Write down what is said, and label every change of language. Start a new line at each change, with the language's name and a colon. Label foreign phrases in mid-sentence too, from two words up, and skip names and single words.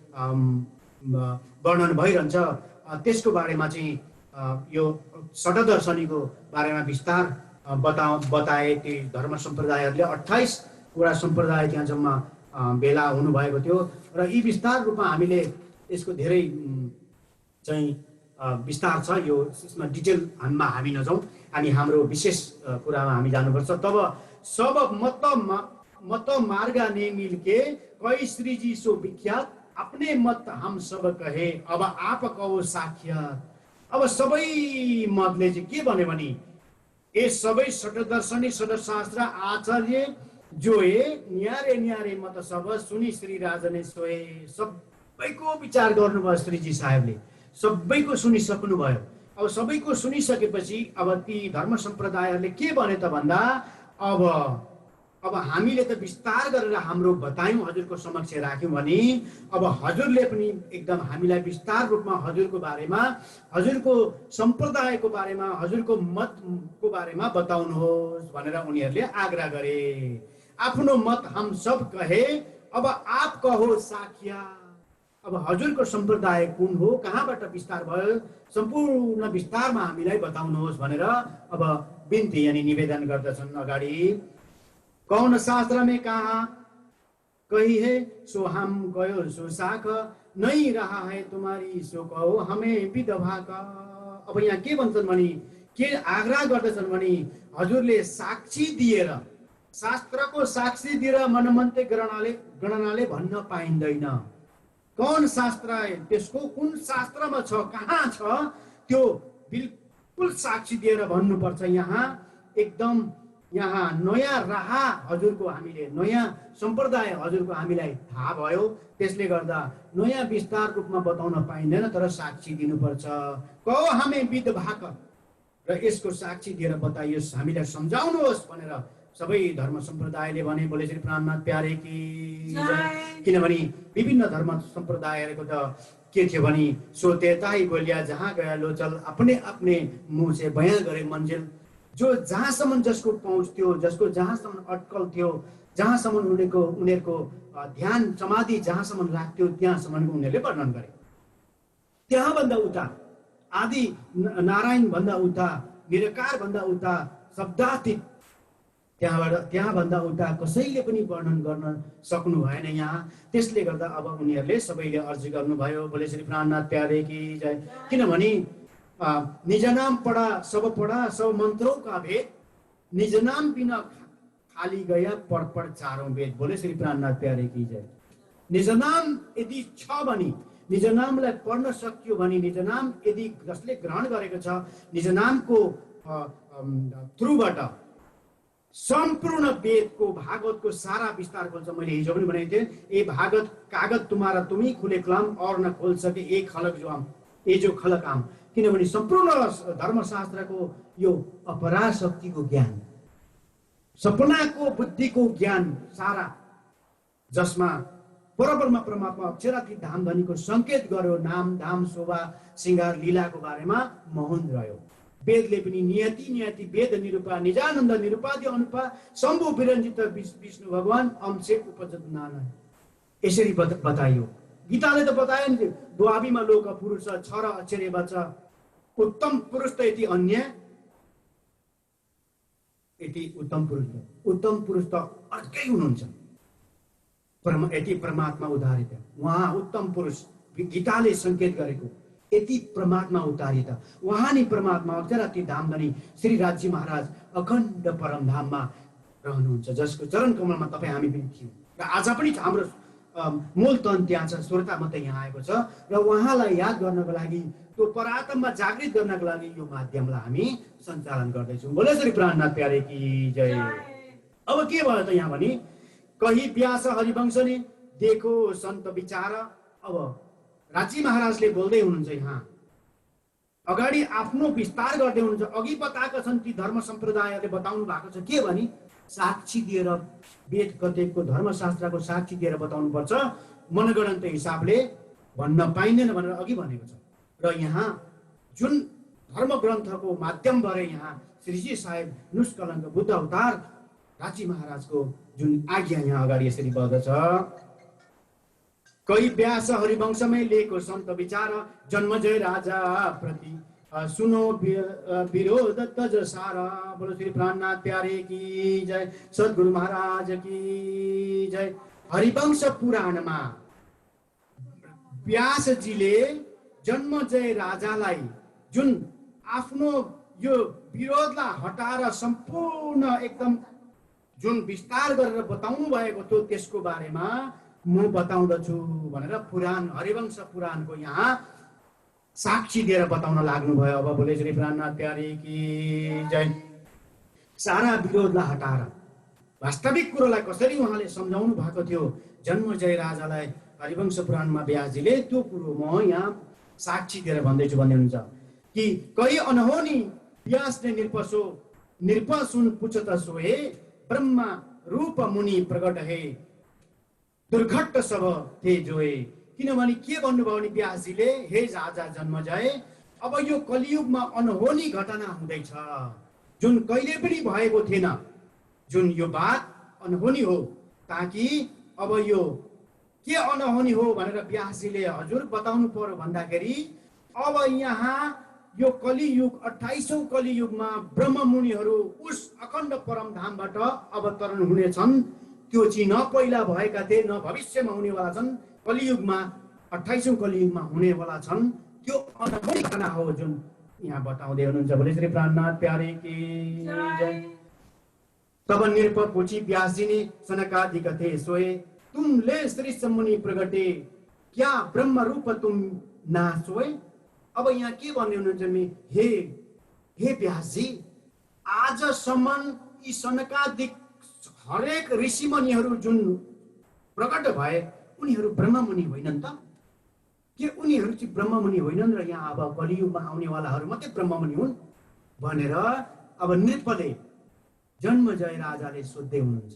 Nepali: जहिले पनि वर्णन भइरहन्छ। त्यसको बारेमा चाहिँ यो षटदर्शनीको बारेमा विस्तार बताए ती धर्म सम्प्रदायहरूले। 28 वटा सम्प्रदाय त्यहाँ जम्मा भेला हुनुभएको थियो र यी विस्तार रूपमा हामीले यसको धेरै चाहिँ विस्तार छ। यो यसमा डिटेलमा हामी नजाउँ अनि हाम्रो विशेष कुरामा हामी जानुपर्छ।
Hindi: तब सब मत मार्गा ने मिलके कई श्री जी सो विख्यात अपने मत हम सब कहे अब आप कहो साख्यात।
Nepali: अब सबै मतले चाहिँ के भन्यो भने
Hindi: ये सबै षटदर्शनी षटशास्त्र आचार्य जोए न्यारे न्यारे मत सब सुनि श्री राजने सोए।
Nepali: सबैको विचार गर्नुभयो श्रीजी साहेबले, सबैको सुनिसक्नुभयो। अब सबैको सुनिसकेपछि अब ती धर्म सम्प्रदायहरूले के भने त भन्दा अब हामीले त विस्तार गरेर हाम्रो बतायौँ, हजुरको समक्ष राख्यौँ भने अब हजुरले पनि एकदम हामीलाई विस्तार रूपमा हजुरको बारेमा, हजुरको सम्प्रदायको बारेमा, हजुरको मतको बारेमा बताउनुहोस् भनेर उनीहरूले आग्रह गरे।
Hindi: आफ्नो मत हम सब कहे अब आप कहो साख्या।
Nepali: अब हजुरको सम्प्रदाय कुन हो, कहाँबाट विस्तार भयो, सम्पूर्ण विस्तारमा हामीलाई बताउनुहोस् भनेर अब बिन्ती यानी निवेदन गर्दछन् अगाडि।
Hindi: कौन शास्त्र में कहा कही है सो हम कहो सो साख नहीं रहा है तुम्हारी सो कहो हमें विधवा का।
Nepali: अब यहाँ के भन्छन् भने, के आग्रह गर्दछन् भने हजुरले साक्षी दिएर, शास्त्रको साक्षी दिएर मनमन्ते गणनाले भन्न पाइँदैन।
Hindi: कौन शास्त्र है,
Nepali: त्यसको कुन शास्त्रमा छ, कहाँ छ, त्यो बिल्कुल साक्षी दिएर भन्नुपर्छ। यहाँ एकदम यहाँ नयाँ राह हजुरको हामीले, नयाँ सम्प्रदाय हजुरको हामीलाई थाहा भयो, त्यसले गर्दा नयाँ विस्तार रूपमा बताउन पाइँदैन, तर साक्षी दिनुपर्छ। कहो हामी विधवाक, र यसको साक्षी दिएर बताइयोस्, हामीलाई सम्झाउनुहोस् भनेर सबै धर्म सम्प्रदायले भने।
Hindi: बोले श्री प्राणनाथ प्यारे की।
Nepali: किनभने विभिन्न धर्म सम्प्रदायहरूको त के थियो भने
Hindi: सोते ताई बोलिया जहाँ गया लोचल अपने अपने मुँह से बयां गरे मंजिल।
Nepali: जो जहाँसम्म जसको पहुँच थियो, जसको जहाँसम्म अटकल थियो, जहाँसम्म उनीहरूको ध्यान समाधि जहाँसम्म लाग्थ्यो त्यहाँसम्मको उनीहरूले वर्णन गरे। त्यहाँभन्दा उता आदि नारायण भन्दा उता, निराकार भन्दा उता, शब्दातीत त्यहाँभन्दा उता कसैले पनि वर्णन गर्न सक्नु भएन यहाँ। त्यसले गर्दा अब उनीहरूले सबैले अर्जी गर्नुभयो।
Hindi: बोले श्री प्राणनाथ प्यारे की जय। किनभने निज नाम पढा सब मन्त्रों का भेद, निज नाम बिना खाली गया पढ चारौं वेद। बोले श्री प्राणनाथ प्यारे की जय।
Nepali: निज नाम यदि छ भने, निज नामलाई पढ्न सकियो भने, निज नाम यदि जसले ग्रहण गरेको छ, निज नामको थ्रुबाट सम्पूर्ण वेदको, भागवतको सारा विस्तार खोल्छ। मैले हिजो पनि भनेको थिएँ,
Hindi: ए भागवत कागज तुम्हारा तुम्ही खुले कलाम और न खोल सके एक खलक जो आम, ए जो खलक आम।
Nepali: किनभने सम्पूर्ण धर्मशास्त्रको यो अपराशक्तिको ज्ञान, सपनाको बुद्धिको ज्ञान सारा, जसमा परब्रह्म परमात्मा अक्षरातीत धाम धनीको संकेत गर्यो, नाम धाम शोभा श्रृंगार लीलाको बारेमा मौन रह्यो। वेदले पनि
Hindi: नियति नियति वेद निरूपा निजानन्द निरूपादि अनुपा शम्भु विरञ्जित विष्णु भगवान अंशे उपजत नाना,
Nepali: यसरी बताइयो। गीताले त बतायो नि, द्वाबीमा लोक पुरुष छ र अक्षरे बच, उत्तम पुरुष त यति अन्य, यति उत्तम पुरुष त अर्कै हुनुहुन्छ, यति परमात्मा उदारित उहाँ उत्तम पुरुष। गीताले संकेत गरेको यति परमात्मा उतारित उहाँ नि परमात्मा अक्षरातीत धामधनी श्री राजी महाराज अखण्ड परमधाममा रहनुहुन्छ, जसको चरण कमलमा तपाईँ हामी पनि थियौँ। र आज पनि हाम्रो मूल तन त्यहाँ छ, श्रोता मात्रै यहाँ आएको छ, र उहाँलाई याद गर्नको लागि, त्यो परात्मा जागृत गर्नको लागि यो माध्यमलाई हामी सञ्चालन गर्दैछौँ।
Hindi: बोले श्री प्राणनाथ प्यारे की जय।
Nepali: अब के भयो त यहाँ भने,
Hindi: कही व्यास हरिवंश ने देखो सन्त विचार।
Nepali: अब राजी महाराजले बोल्दै हुनुहुन्छ, यहाँ अगाडि आफ्नो विस्तार गर्दै हुनुहुन्छ। अघि बताएका छन् ती धर्म सम्प्रदायहरूले बताउनु भएको छ के भने, साक्षी दिएर, वेद कतेको धर्मशास्त्रको साक्षी दिएर बताउनुपर्छ, मनगणन्त हिसाबले भन्न पाइँदैन भनेर अघि भनेको छ। र यहाँ जुन धर्म ग्रन्थको माध्यमबाट यहाँ श्रीजी साहेब निष्कलङ्क बुद्ध अवतार राजी महाराजको जुन आज्ञा यहाँ अगाडि यसरी बढ्दछ।
Hindi: कई व्यास हरिवंशमै लिएको सन्त विचार, जन्मजय राजा प्रति सुनो विरोध तज सारा। बोलो श्री प्राणनाथ प्यारे की जय, सद्गुरु महाराज की जय।
Nepali: हरिवंश पुराणमा व्यासजीले जन्मजय राजालाई जुन आफ्नो यो विरोधलाई हटाएर सम्पूर्ण एकदम जुन विस्तार गरेर बताउनु भएको थियो त्यसको बारेमा म बताउँदछु भनेर पुराण हरिवंश पुराणको यहाँ साक्षी दिएर बताउन लाग्नुभयो।
Hindi: अब बोले श्री प्राणनाथ प्यारे की जय।
Nepali: सारा विरोधलाई हटाएर वास्तविक कुरोलाई कसरी उहाँले सम्झाउनु भएको थियो जन्मजय राजालाई हरिवंश पुराणमा व्यासजीले, त्यो कुरो म यहाँ साक्षी दिएर भन्दैछु भन्ने हुन्छ कि
Hindi: कही अनहोनी व्यासले निर्पसुन पुछत सोहे, ब्रह्मा रूप मुनि प्रगट हे दुर्घट सब थे जोए।
Nepali: किनभने के भन्नुभयो भने व्यासजीले, हे राजा जन्मजय, अब यो कलियुगमा अनहोनी घटना हुँदैछ जुन कहिले पनि भएको थिएन। जुन यो बात अनहोनी हो, ताकि अब यो के अनहोनी हो भनेर व्यासजीले हजुर बताउनु पर्यो भन्दाखेरि अब यहाँ यो कलियुग 28औं कलियुगमा ब्रह्ममुनिहरू उस अखण्ड परमधामबाट अवतरण हुनेछन्। त्यो चाहिँ न पहिला भएका थिए न भविष्यमा हुनेवाला छन्, कलियुगमा 28औं कलियुगमा हुनेवाला छन्। त्यो अनहोनी घटना हो जुन यहाँ बताउँदै हुनुहुन्छ।
Hindi: बोले श्री प्राणनाथ प्यारे की जय। तब नृप पूछी व्यासजी ने सनकादिक थे सोए, तुमले श्री मुनि प्रगटे क्या ब्रह्म रूप तुम ना सोए।
Nepali: अब यहाँ के भन्ने हुनुहुन्छ, हे व्यासजी, आजसम्म यी सनकादिक हरेक ऋषिमुनिहरू जुन प्रकट भए उनीहरू ब्रह्ममुनि होइनन् त? के उनीहरू चाहिँ ब्रह्ममुनि होइनन् र यहाँ अब कलियुगमा आउनेवालाहरू मात्रै ब्रह्ममुनि हुन् भनेर अब नृपले जन्मजय राजाले सोध्दै हुनुहुन्छ।